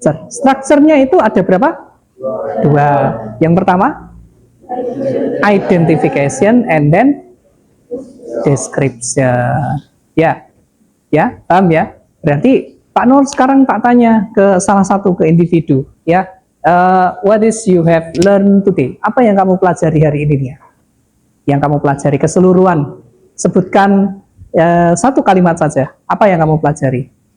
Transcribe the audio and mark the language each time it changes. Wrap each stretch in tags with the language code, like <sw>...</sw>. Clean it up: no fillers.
<id>Strukturnya itu ada berapa? Dua. Yang pertama, identification,</id> <en>and then</en> <id>description. Ya, paham ya? Berarti Pak Nur sekarang tak tanya ke salah satu ke individu, ya.</id> <en>What is you have learned today?</en> <id>Apa yang kamu pelajari hari ini, ya? Yang kamu pelajari keseluruhan. Sebutkan satu kalimat saja. Apa yang kamu pelajari?</id>